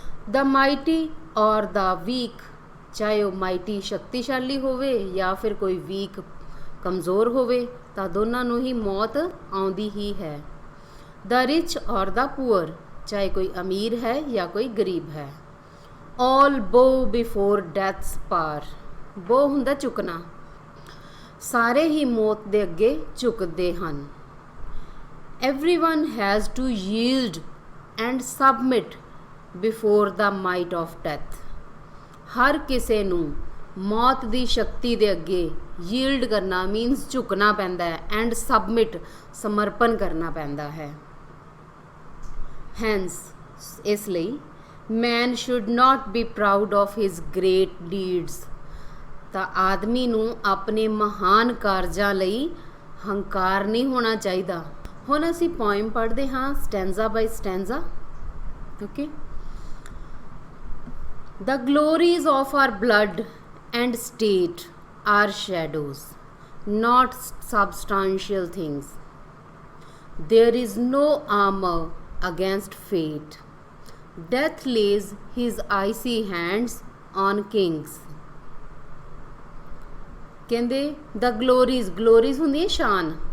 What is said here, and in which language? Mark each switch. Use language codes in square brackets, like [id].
[en] the mighty or the weak, [pa] ਚਾਹੇ ਉਹ ਮਾਈਟੀ ਸ਼ਕਤੀਸ਼ਾਲੀ ਹੋਵੇ ਜਾਂ ਫਿਰ ਕੋਈ ਵੀਕ ਕਮਜ਼ੋਰ ਹੋਵੇ ਤਾਂ ਦੋਨਾਂ ਨੂੰ ਹੀ ਮੌਤ ਆਉਂਦੀ ਹੀ ਹੈ. [en] the rich or the poor, [pa] ਚਾਹੇ ਕੋਈ ਅਮੀਰ ਹੈ ਜਾਂ ਕੋਈ ਗਰੀਬ ਹੈ. [en] all bow before death's power, [pa] ਬੋ ਹੁੰਦਾ ਝੁਕਣਾ, ਸਾਰੇ ਹੀ ਮੌਤ ਦੇ ਅੱਗੇ ਝੁਕਦੇ ਹਨ. [en] Everyone has to yield and submit before the might of death. [pa] ਹਰ ਕਿਸੇ ਨੂੰ ਮੌਤ ਦੀ ਸ਼ਕਤੀ ਦੇ ਅੱਗੇ yield ਕਰਨਾ means ਝੁਕਣਾ ਪੈਂਦਾ ਹੈ [en] and submit [pa] ਸਮਰਪਣ ਕਰਨਾ ਪੈਂਦਾ ਹੈ. [en] Hence, [pa] ਇਸ ਲਈ [en] man should not be proud of his great deeds. [pa] ਤਾਂ ਆਦਮੀ ਨੂੰ ਆਪਣੇ ਮਹਾਨ ਕਾਰਜਾਂ ਲਈ ਹੰਕਾਰ ਨਹੀਂ ਹੋਣਾ ਚਾਹੀਦਾ. ਹੁਣ ਅਸੀਂ ਪੋਇਮ ਪੜ੍ਹਦੇ ਹਾਂ ਸਟੈਂਜ਼ਾ ਬਾਈ ਸਟੈਂਜ਼ਾ। Okay. [en] The glories of our blood and state are shadows, not substantial things. There is no armor against fate. Death lays his icy hands on kings. [pa] ਕਹਿੰਦੇ [en] the glories [pa] ਹੁੰਦੀ ਹੈ ਸ਼ਾਨ।